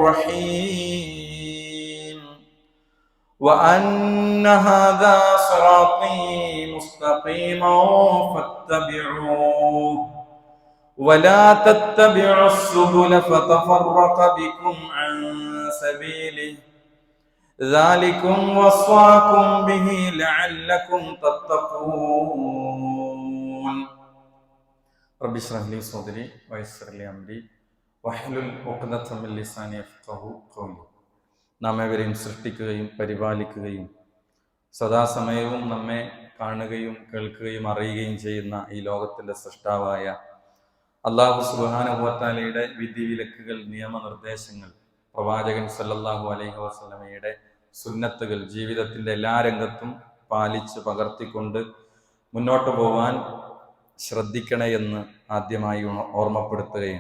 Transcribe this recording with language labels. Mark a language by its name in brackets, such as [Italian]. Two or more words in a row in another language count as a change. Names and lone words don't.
[Arabic] الرحيم وأن هذا صراطي مستقيما فاتبعوه ولا تتبعوا السبل فتفرق بكم عن سبيله ذلكم وصاكم به لعلكم تتقون رب اشرح لي صدري ويسر لي أمري واحلل عقدة من لساني يفقهوا قولي. [Malayalam] നാം ഏവരെയും സൃഷ്ടിക്കുകയും പരിപാലിക്കുകയും സദാസമയവും നമ്മെ കാണുകയും കേൾക്കുകയും അറിയുകയും ചെയ്യുന്ന ഈ ലോകത്തിന്റെ സൃഷ്ടാവായ [Arabic] الله سبحانه و [Malayalam] തആലയുടെ വിധിവിലക്കുകൾ, നിയമനിർദ്ദേശങ്ങൾ, പ്രവാചകൻ [Arabic] صلى الله عليه [Malayalam] വസല്ലമയുടെ സുന്നത്തുകൾ ജീവിതത്തിന്റെ എല്ലാ രംഗത്തും പാലിച്ച് പകർത്തിക്കൊണ്ട് മുന്നോട്ട് പോകാൻ ശ്രദ്ധിക്കണേ എന്ന് ആദ്യമായി ഓർമ്മപ്പെടുത്തുകയാണ്.